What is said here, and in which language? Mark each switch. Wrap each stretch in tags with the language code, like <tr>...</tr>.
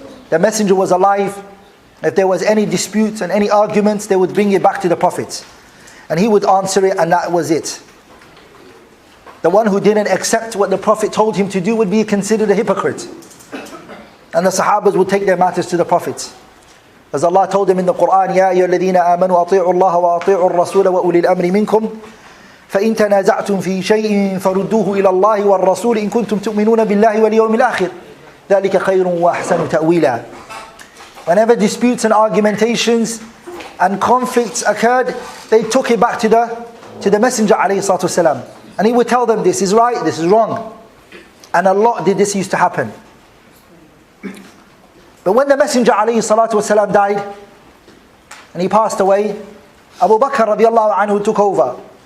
<en>The Messenger was alive. If there was any disputes and any arguments, they would bring it back to the Prophet, and he would answer it, and that was it. The one who didn't accept what the Prophet told him to do would be considered a hypocrite. And the Sahabas would take their matters to the Prophet. As Allah told them in the Quran,</en> <ar>يَا أَيُّهَا الَّذِينَ آمَنُوا أَطِيعُوا اللَّهَ وَأَطِيعُوا الرَّسُولَ وَأُولِي الْأَمْرِ مِنْكُمْ فَإِن تَنَازَعْتُمْ فِي شَيْءٍ فَرُدُّوهُ إِلَى اللَّهِ وَالرَّسُولِ إِن كُنتُمْ تُؤْمِنُونَ بِاللَّهِ وَالْيَوْمِ الْآخِرِ ذَلِكَ خَيْرٌ وَأَحْسَنُ تَأْوِيلًا.</ar> <en>Whenever disputes and argumentations and conflicts occurred, they took it back to the Messenger ﷺ. And he would tell them, this is right, this is wrong. And a lot did this used to happen. But when the Messenger ﷺ died, and he passed away, Abu Bakr radiallahu anhu took over.</en>